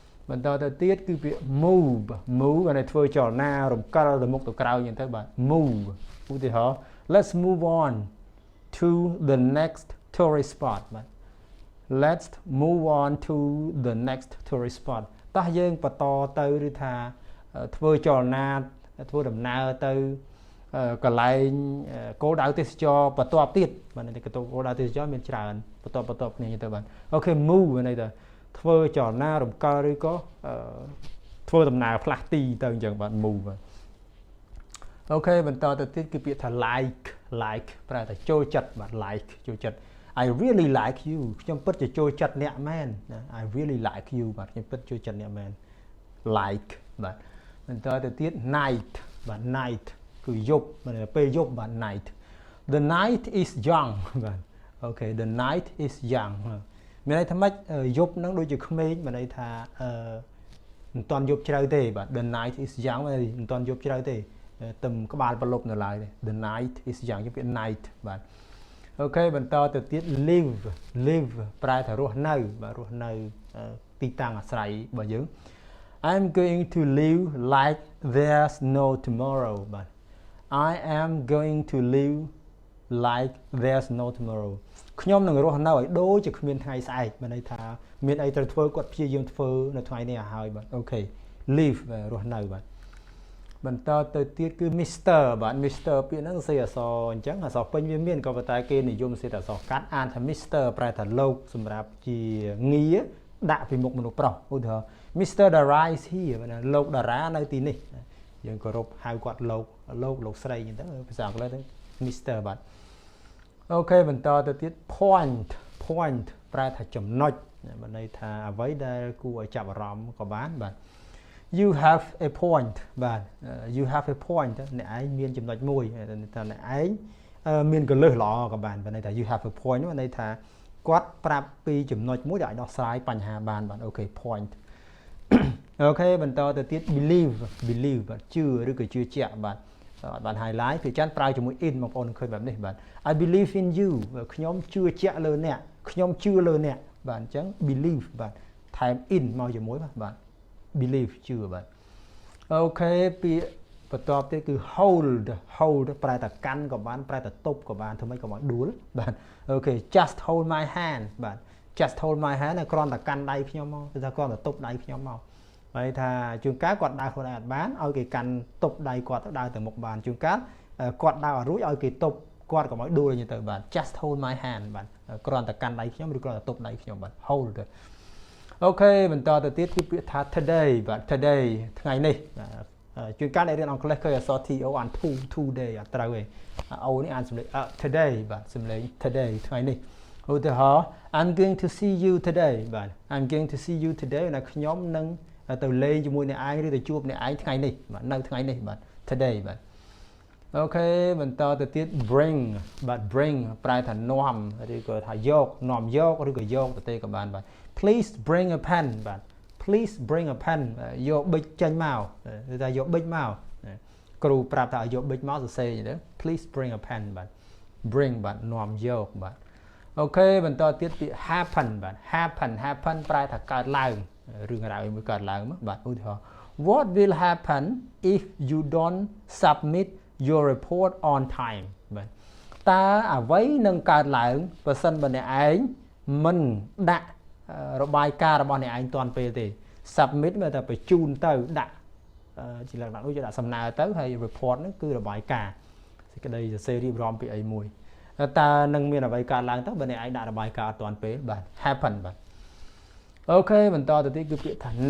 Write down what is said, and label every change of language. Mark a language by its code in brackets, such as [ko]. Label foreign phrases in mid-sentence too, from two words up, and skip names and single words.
[km] បន្តទៅទៀតគឺពាក្យ move អានេះធ្វើចលនារំកិលទៅមុខទៅក្រោយអញ្ចឹងទៅបាទ move ឧទាហរណ៍ [en] let's move on to the next tourist spot [km] បាទ [en] let's move on to the next tourist spot [km] តោះយើងបន្តទៅឬថាធ្វើចលនាធ្វើដំណើរទៅ កន្លែងគោលដៅទេសចរបន្ទាប់ទៀតបាទនេះគោលដៅទេសចរមានច្រើនបន្ទាប់គ្នាទៅបាទអូខេ move នេះទៅធ្វើចលនារំកិលឬក៏ធ្វើដំណើរផ្លាស់ទីទៅអញ្ចឹងបាទ move បាទអូខេបន្តទៅទៀតគឺពាក្យថា like ប្រែថាចូលចិត្តបាទ like ចូលចិត្ត [en] I really like you [km] ខ្ញុំពិតជាចូលចិត្តអ្នកមែ ន [en] I really like you [km] បាទខ្ញុំពិតចូលចិត្តអ្នកមែន like បាទបន្តទៅទៀត night បាទ night គឺយប់ពេលយប់បាទ [en] night the night is young [km] បាទអូខេ [en] the night is young [km] មានន័យថាម៉េចយប់ហ្នឹងដូចជាក្មេងមានន័យថាមិនតាន់យប់ជ្រៅ ទេបាទ [en] the night is young [km] មិនតាន់យប់ជ្រៅទេទឹមក្បាលប្រឡប់នៅឡើយទេ [en] the night is young [km] ជាពាក្យ night បាទអូខេបន្តទៅទៀត live ប្រែថារស់នៅបាទរស់នៅទីតាំងអាស្រ័យ របស់យើង [en] I'm going to live like there's no tomorrow [km] បាទ [en] I am going to live like there's no tomorrow [km] ខ្ញុំនឹងរស់នៅឲ្យដូចជាគ្មានថ្ងៃស្អែក មានន័យថាមានអីត្រូវធ្វើគាត់ព្យាយាមធ្វើនៅថ្ងៃនេះឲ្យហើយបាទអូខេ live រស់នៅបាទបន្តទៅទៀតគឺ Mr បាទ Mr ពាក្យហ្នឹងសេអក្សរអញ្ចឹងអក្សរពេញវាមានក៏ប៉ុន្តែគេនិយមសេអក្សរកាត់អានថា Mr ប្រែថាលោកសម្រាប់ជាងារដាក់ពីមុខមនុស្សប្រុសឧទាហរណ៍ [en] Mr Dara is here [km] បាទលោកតារានៅទីនេះយើងគោរពហៅគាត់លោកស្រីអញ្ចឹងទៅភាសាអង់គ្លេសទៅ Mr បាទអូខេបន្តទៅទៀត point ប្រែថាចំណុចមានន័យថាអ្វីដែលគួរឲ្យចាប់អារម្មណ៍ក៏បានបាទ [en] you have a point [km] បាទ [en] you have a point [km] អ្នកឯងមានចំណុច មួយថាអ្នកឯងមានកលឹះល្អក៏បានមានន័យថា [en] you have a point [km] មានន័យថាគាត់ប្រាប់ពីចំណុចមួយដែលអាចដោះស្រាយបញ្ហាបានបាទអូខេ point អូខេបន្តទៅទៀត believe បាទជឿឬក៏ជឿជាក់បាទបាន highlight គឺចាំប្រើជាមួយ in បងប្អូននឹងឃើញបែបនេះបាទ [en] I believe in you [km] ខ្ញុំជឿជាក់លើអ្នកខ្ញុំជឿលើអ្នកបាទអញ្ចឹង believe បាទថែម in មកជាមួយបាទ believe ជឿបាទអូខេពាក្យបន្ទាប់ទៀតគឺ hold ប្រែថាកាន់ក៏បានប្រែថាទប់ក៏បានធ្វើម៉េចក៏មកដួលបាទអូខេ [en] just hold my hand [km] បាទ [en] just hold my hand [km] គ្រាន់តែកាន់ដៃខ្ញុំមកគឺថាគ្រាន់តែទប់ដៃខ្ញុំមកហើយថាជួនកាលគាត់ដើរខ្លួនឯងអត់បានឲ្យគេកាន់ទប់ដៃគាត់ទៅដើរទៅមុខបានជួនកាលគាត់ដើរអត់រួចឲ្យគេទប់គាត់ក៏មកដួលញទៅបាទ [en] just hold my hand [km] បាទគ្រាន់តែកាន់ដៃខ្ញុំ ឬគ្រាន់តែទប់ដៃខ្ញុំបាទ hold អូខេបន្តទៅទៀតគឺពាក្យថា today បាទ today ថ្ងៃនេះជួនកាលអ្នករៀនអង់គ្លេសឃើញអក្សរ to អាន today អត់ត្រូវទេអូនេះអានសំឡេង today បាទសំឡេង today ថ្ងៃនេះឧទាហរណ៍ [en] I'm going to see you today [km] បាទ [en] I'm going to see you today [km] ណាខ្ញុំ នឹងទៅលេងជាមួយអ្នកឯងឬទៅជួបអ្នកឯងថ្ងៃនេះបាទនៅថ្ងៃនេះបាទ today បាទអូខេបន្តទៅទៀត bring បាទ bring ប្រែថានាំឬក៏ថាយកនាំយកឬក៏យកទៅទេក៏បានបាទ [en] please bring a [km] pen បាទ [en] please bring a pen [km] យកប៊ិចចេញមកឬថាយកប៊ិចមកគ្រូប្រាប់ថាឲ្យយកប៊ិចមកសរសេរអញ្ចឹង [en] please bring a pen [km] បាទ bring បាទនាំយកបាទអូ ខេបន្តទៀតពាក្យ happen បាទ happen ប្រែថាកើតឡើងរឿងរ៉ាវមួយកើតឡើងមកបាទឧទាហរណ៍ [en] what will happen if you don't submit your report on time [km] បាទតើអ្វីនឹងកើតឡើងបើសិនបើអ្នកឯងមិនដាក់របាយការណ៍របស់អ្នកឯងទាន់ពេលទេ submit មានតែបញ្ជូនទៅដាក់ជាលក្ខណៈដូចជាដាក់សំណើទៅហើយ report ហ្នឹងគឺរបាយការណ៍សេចក្តីសរសេររៀបរាប់ពីអីមួយតើនឹងមានអ្វីកើតឡើងទៅបើអ្នកឯងដាក់របាយការណ៍អត់ទាន់ពេលបាទ happen បាទអូខេបន្តទៅទៀតគឺពាក្យថា